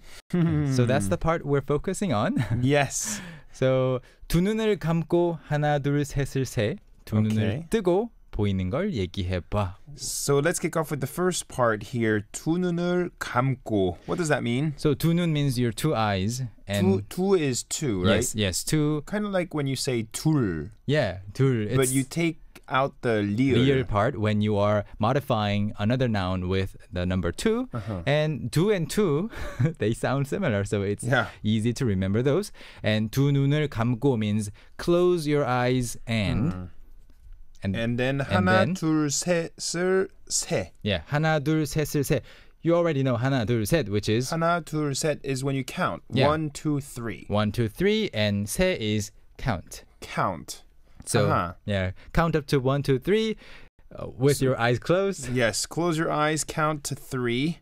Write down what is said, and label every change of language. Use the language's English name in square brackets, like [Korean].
[English] So that's the part we're focusing on. Yes. So [Korean] 두 눈을 감고 하나 둘 셋을 세. 두 눈을 뜨고 보이는 걸 얘기해 봐. [English] So let's kick off with the first part here. [Korean] 두 눈을 감고. [English] What does that mean? So 두 눈 means your two eyes, and two is two, right? Yes, two. Kind of like when you say 둘. Yeah, 둘. But you take out the li을 part when you are modifying another noun with the number two. And 두 and two, they sound similar, so it's easy to remember those. And [Korean] 두 눈을 감고 [English] means close your eyes and then [Korean] 하나 둘 셋을 세. [English] Yeah, [Korean] 하나 둘 셋을 세. [English] You already know [Korean] 하나 둘 셋, [English] which is [Korean] 하나 둘 셋 [English] is when you count. 1, 2, 3. 1, 2, 3, and 세 is count. Count. So count up to 1, 2, 3 with your eyes closed. Yes, close your eyes, count to 3.